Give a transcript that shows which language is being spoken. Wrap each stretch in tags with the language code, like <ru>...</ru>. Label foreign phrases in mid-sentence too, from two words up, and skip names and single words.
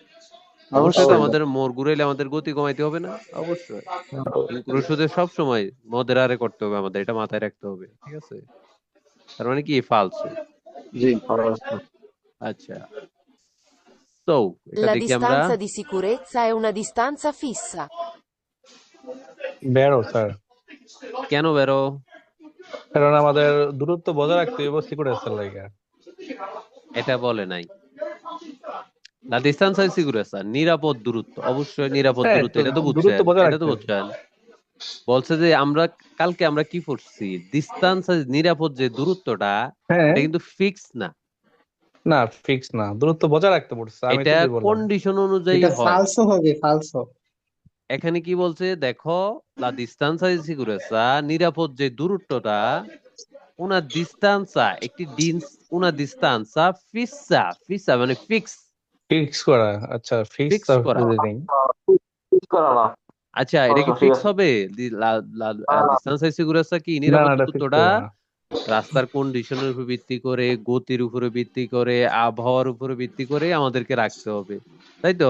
<bn>অবশ্যই তো আমাদের মোড় ঘুরাইলে আমাদের গতি কমাইতে হবে না, অবশ্যই। ইনক্রোশিওতে সব সময় মদেরারে করতে হবে আমাদের, এটা মাথায় রাখতে হবে, ঠিক আছে? তার মানে কি ফালসো। জি। আচ্ছা, তো এটা</bn> <it>La</it> <bn>দেখি আমরা।</bn> <it>distanza di sicurezza è una distanza fissa.</it> <bn>বেরো স্যার, কেন বেরো? কারণ আমাদের দূরত্ব বজায় রাখতে হবে সিকিউরিটির লাগা। এটা বলে নাই।</bn> <it>La distanza di sicurezza,</it> <bn>নিরাপদ দূরত্ব, অবশ্যই নিরাপদ হ্যাঁ, দূরত্ব, তো এটা তো দূরত্ব বুঝছেন, বজায় এটা তো রাখতে হবে। বুঝছেন। বলছে যে আমরা কালকে আমরা কি পড়ছি, ডিস্টেন্স নিরাপদ যে দূরত্বটা, হ্যাঁ, এটা কিন্তু ফিক্স না, না ফিক্স না, দূরত্ব বজায় রাখতে পড়ছে, আমি এটা তো বললাম। কন্ডিশন অনুযায়ী এটা হয়। ফালসো হবে, ফালসো। এখানে কি বলছে দেখো,</bn> <it>la distanza di sicurezza,</it> <bn>নিরাপদ যে দূরত্বটা,</bn> <it>una distanza, একটি una distanza fissa, fissa</it> <bn>মানে ফিক্স, ফিক্স করা, আচ্ছা ফিক্স ফিক্স করা। ঠিক করা না। আচ্ছা, এটা কি ঠিক ফিক্স আছে। হবে? না, না,</bn> <en>distance security</en> <bn>কি না নিরাপদ না, এটা ফিক্স দূরত্বটা করবে না। রাস্তার কন্ডিশনের উপর ভিত্তি করে, গতির উপরে ভিত্তি করে, আবহাওয়ার উপরে ভিত্তি করে আমাদেরকে রাখতে হবে, তাই তো?</bn>